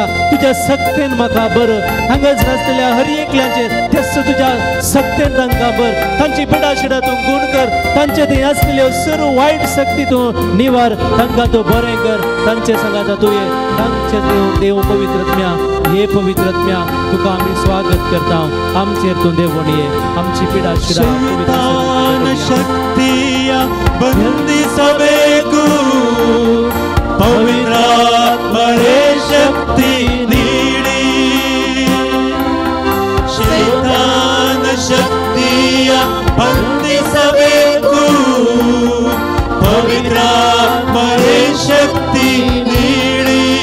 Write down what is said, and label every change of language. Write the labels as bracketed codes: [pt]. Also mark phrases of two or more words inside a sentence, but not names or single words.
[kok] तुज्या सक्तेन म्हाका बर, हांगासर आसलेल्या हर एकल्याचेर तेच तुज्या सक्तेन तांकां बर, तांची पिडा शिडा तूं गुण कर, तांचे थंय आसलेल्यो सर्व वायट सक्ती तूं निवार, तांकां तूं बरें कर. तांचे सांगाता तूं ये, तांचे देव पवित्र आत्म्या हे पवित्र आत्म्या तुका आमी स्वागत करता. आमचेर तूं देवून ये, आमची पिडा शिडा [kn] ಶೈತಾನ ಶಕ್ತಿಯ ಬಂಧಿಸಬೇಕು, ಪವಿತ್ರಾತ್ಮರೇ ಶಕ್ತಿ ನೀಡಿ. ಶೈತಾನ ಶಕ್ತಿಯ ಬಂಧಿಸಬೇಕು, ಪವಿತ್ರಾತ್ಮರೇ ಶಕ್ತಿ ನೀಡಿ.